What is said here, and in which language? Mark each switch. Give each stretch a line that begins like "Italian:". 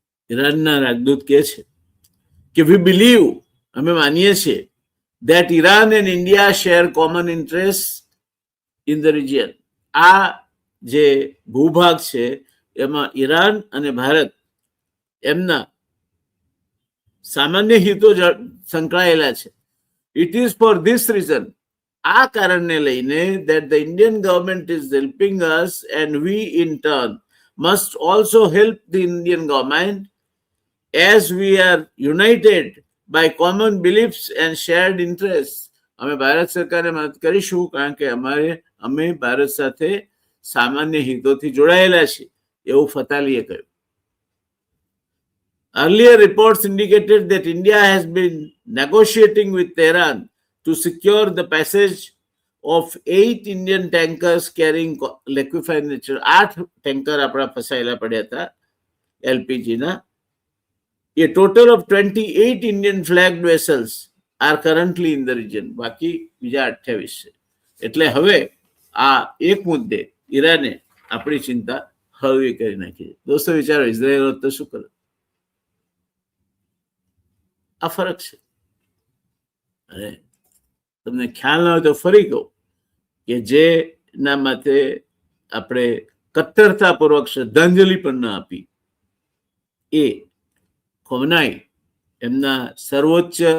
Gujarati: ઈરાનના રાજદૂત કહે છે કે
English: we believe,
Gujarati: અમે માનીએ છીએ,
English: that Iran and India share common interests in the region.
Gujarati: આ જે ભૂભાગ છે એમાં ઈરાન અને ભારત એમના સામાન્ય હિતો સંકળાયેલા છે.
English: It is for this reason,
Gujarati: આ કારણને લઈને,
English: that the Indian government is helping us and we in turn must also help the Indian government, as we are united by common beliefs and shared interests.
Gujarati: અમે ભારત સરકારને મદદ કરીશું કારણ કે અમે ભારત સાથે સામાન્ય હિતોથી જોડાયેલા છીએ, એવું ફતાલીએ કહ્યું.
English: Earlier reports indicated that India has been negotiating with Tehran to secure the passage of 8 Indian tankers carrying liquefied natural.
Gujarati: 8 tanker આપણા ફસાયેલા પડ્યા હતા એલપીજીના.
English: A total of 28 Indian flagged vessels are currently in the region.
Gujarati: બાકી બીજા 28 છે. એટલે હવે આ એક મુદ્દે ઈરાને આપણી ચિંતા હળવી કરી નાખી છે. દોસ્તો વિચારો, ઇઝરાયલ હોત તો શું કરે? આ ફરક છે. અને તમને ખ્યાલ ન હોય તો ફરી કહું કે જેના માટે આપણે કટ્ટરતાપૂર્વક શ્રદ્ધાંજલિ પણ ન આપી, એ ખોમનાઈ, એમના સર્વોચ્ચ